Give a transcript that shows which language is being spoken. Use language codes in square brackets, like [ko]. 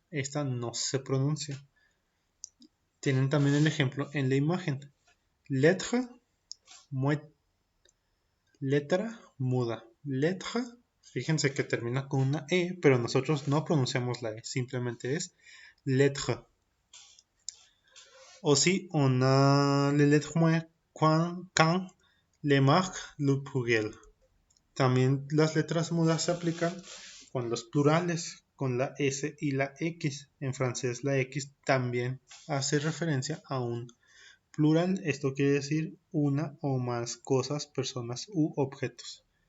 [es] Esta no se pronuncia. Tienen también el ejemplo en la imagen. [fr] Lettre, muet. [es] Letra muda. Lettre, fíjense que termina con una E, pero nosotros no pronunciamos la E, simplemente es lettre. [fr] Aussi, on a les lettres muettes quand les marque le pluriel. [es] También las letras mudas se aplican con los plurales, con la S y la X. En francés la X también hace referencia a un plural. Esto quiere decir una o más cosas, personas u objetos.